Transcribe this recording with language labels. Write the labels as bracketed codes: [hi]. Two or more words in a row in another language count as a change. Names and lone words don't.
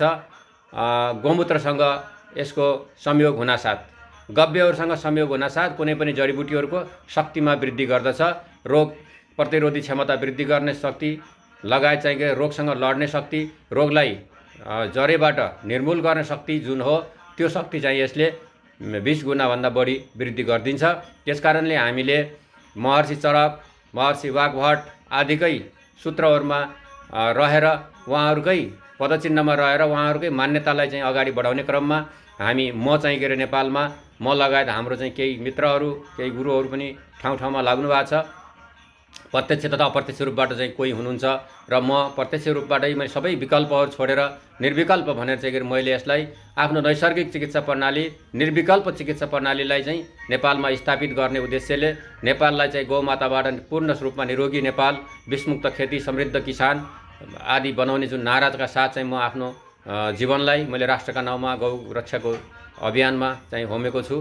[ne] गौमूत्रसँग यसको संयोग हुनासाथ, गव्यहरूसँग संयोग हुनासाथ कुनै पनि जडीबुटीहरूको शक्तिमा वृद्धि गर्दछ। रोग प्रतिरोधी क्षमता वृद्धि गर्ने शक्ति लगायत चाहिँ रोगसँग लड्ने शक्ति, रोगलाई जरेबाट निर्मूल गर्ने शक्ति जुन हो, त्यो शक्ति चाहिँ यसले 20 गुणाभन्दा बढी वृद्धि गरिदिन्छ। त्यसकारणले हामीले महर्षि चरक, महर्षि वाग्भट आदिकै सूत्रहरूमा रहेर, उहाँहरूकै पदचिन्हमा रहेर उहाँहरूकै मान्यतालाई चाहिँ अगाडि बढाउने क्रममा हामी म चाहिँ के अरे नेपालमा म लगायत हाम्रो चाहिँ केही मित्रहरू, केही गुरुहरू पनि ठाउँ ठाउँमा लाग्नु भएको छ। प्रत्यक्ष तथा अप्रत्यक्ष रूपबाट चाहिँ कोही हुनुहुन्छ र म प्रत्यक्ष रूपबाटै मैले सबै विकल्पहरू छोडेर निर्विकल्प भनेर चाहिँ मैले यसलाई आफ्नो नैसर्गिक चिकित्सा प्रणाली, निर्विकल्प चिकित्सा प्रणालीलाई चाहिँ नेपालमा स्थापित गर्ने उद्देश्यले नेपाललाई चाहिँ गौमाताबाट पूर्ण रूपमा निरोगी नेपाल, विषमुक्त खेती, समृद्ध किसान आदि बनाउने जुन नाराका साथ चाहिँ म आफ्नो जीवनलाई मैले राष्ट्रका नाउँमा गौ रक्षाको अभियानमा चाहिँ होमेको छु।